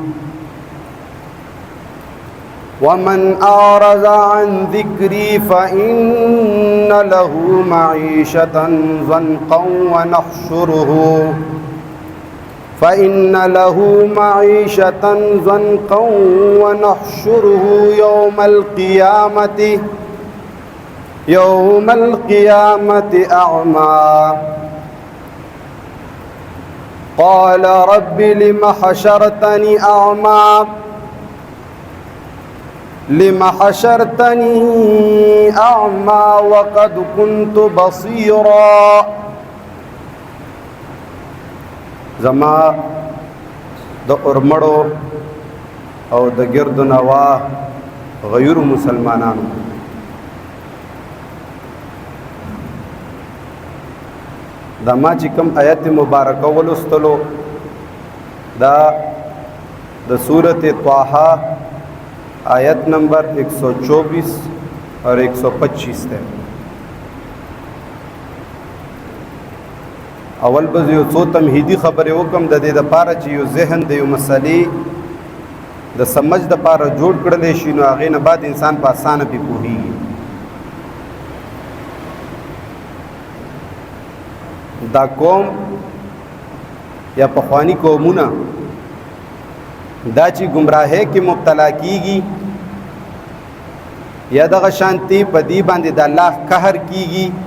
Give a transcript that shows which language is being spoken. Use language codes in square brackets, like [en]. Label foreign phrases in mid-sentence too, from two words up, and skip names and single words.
[ar] ومن أعرض عن ذكري فإن له معيشة ضنكا ونحشره يوم القيامة أعمى قال رب لم حشرتني أعمى وقد كنت بصيرا [ps] زما د اورمړو او د ګرد نوا غیر مسلمانانو دا ما چې کوم آیت مبارکه ولستلو دا د سورۃ طه آیت نمبر 124 [ur] اور 125 ہے. [ps] اول به یو څو تمهیدی خبرې وکم د دې لپاره چې یو ذهن د یو مسلې د سمجھ د لپاره جوړ کړل شي نو هغه نه بعد انسان په اسانه به پوهیږي. دا قوم یا پخوانی قومونه دا چې گمراهۍ کې مبتلا کیږي یا دغه شانتی په دې باندې د الله قهر کیږي